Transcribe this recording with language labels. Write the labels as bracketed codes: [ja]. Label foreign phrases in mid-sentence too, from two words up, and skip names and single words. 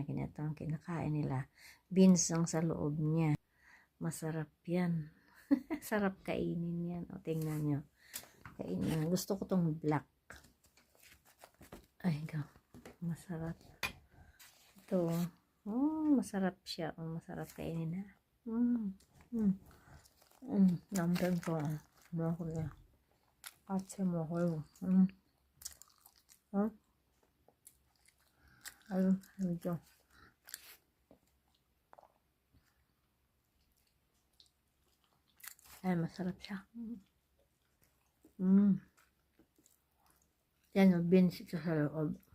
[tl] Kinakain nila. Beans ang sa loob niya. Masarap yan. Sarap kainin yan. O, tingnan nyo. Kainin. Gusto ko tong black. Ay, go. Masarap. Ito. Oh, masarap siya. Oh, masarap kainin na. [ko] 남편도 먹을래. 같이 먹어요. 어? 아유, 알죠. [tl] Ay, masarap siya. Yan yung beans ito sa loob.